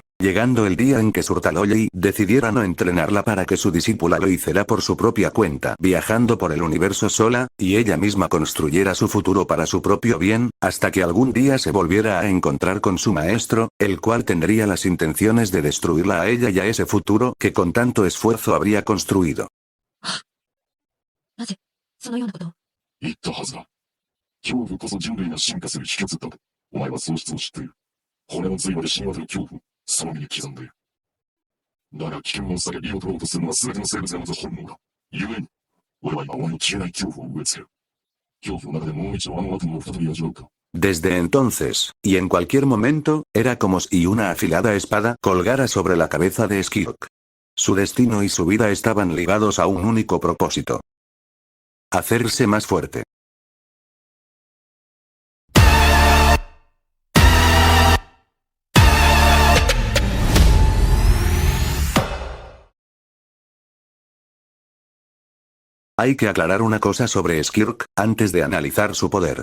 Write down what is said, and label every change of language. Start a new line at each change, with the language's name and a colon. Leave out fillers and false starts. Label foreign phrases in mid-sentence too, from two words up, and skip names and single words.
Spanish: Llegando el día en que Surtaloyi decidiera no entrenarla para que su discípula lo hiciera por su propia cuenta, viajando por el universo sola, y ella misma construyera su futuro para su propio bien, hasta que algún día se volviera a encontrar con su maestro, el cual tendría las intenciones de destruirla a ella y a ese futuro que con tanto esfuerzo habría construido.
Japanese: なぜ、そのようなことを。言ったはずだ。恐怖こそ人類が進化する秘訣だと。お前は喪失を知っている。骨の髄まで染み渡る恐怖を、その身に刻んでいる。だが危険を避け身を取ろうとするのは全ての生物が持つ本能だ。故に、俺は今お前の消えない恐怖を植え付ける。恐怖の中でもう一度あの悪夢を再び味わうか。
Spanish: Desde entonces, y en cualquier momento, era como si una afilada espada colgara sobre la cabeza de Skirk. Su destino y su vida estaban ligados a un único propósito. Hacerse más fuerte. Hay que aclarar una cosa sobre Skirk, antes de analizar su poder.